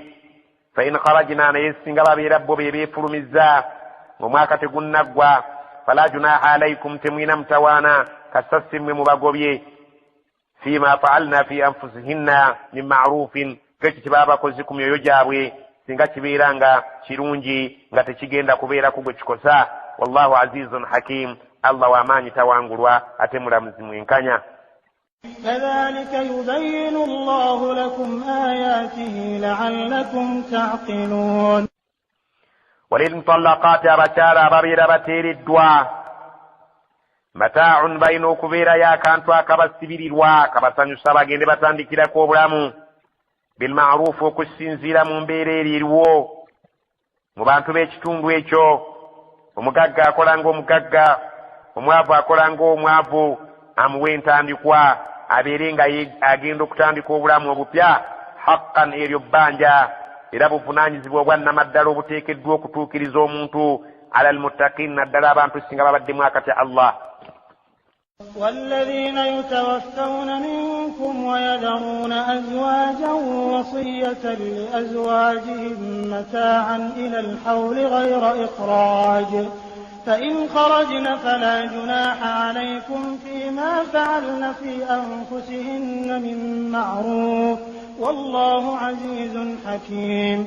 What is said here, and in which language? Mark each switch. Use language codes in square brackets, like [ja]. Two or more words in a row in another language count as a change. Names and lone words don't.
[ar] فإن خرجن, [lg] naye singa babeera bo be beefulumizza ng'omwaka tegunnaggwa, [ar] فلا جناح عليكم, [lg] temwina mutawaana kasasi mmwe mubagobye, [ar] فيما فعلن في أنفسهن من معروف, [lg] ekyo kye baba bakoze ku myoyo gyabwe singa kibeera nga kirungi nga tekigenda kubeera ku gwe kikosa. [ar] والله عزيز حكيم, [lg] Allah w'amaanyi tawangulwa ate mulamuzi mwenkanya. [ar] كذلك يبين الله لكم آياته لعلكم تعقلون. [lg] وللمطلقات abakyala ababeera bateereddwa mataa'un bayina okubeera y'akantu akabasibirirwa kabasanyusa bagende batandikirako obulamu bilma'ruufu okusinziira mu mbeera eriiriwo mu bantu b'ekitundu ekyo. Omugagga akola ng'omugagga, omwavu akola ng'omwavu, amuwe entandikwa abeere nga agenda okutandika obulamu obupya haqqan eryo bbanja era buvunaanyizibwa obwannamaddala obuteekeddwa okutuukiriza omuntu [ar] على المتقين [lg] naddala abantu singa babaddemu akatya Allah. [ar] والذين يتوفون منكم ويذرون أزواجا وصية لأزواجهم متاعا إلى الحول غير إخراج فإن خرجن فلا جناح عليكم فيما فعلن في أنفسهن من معروف والله عزيز حكيم.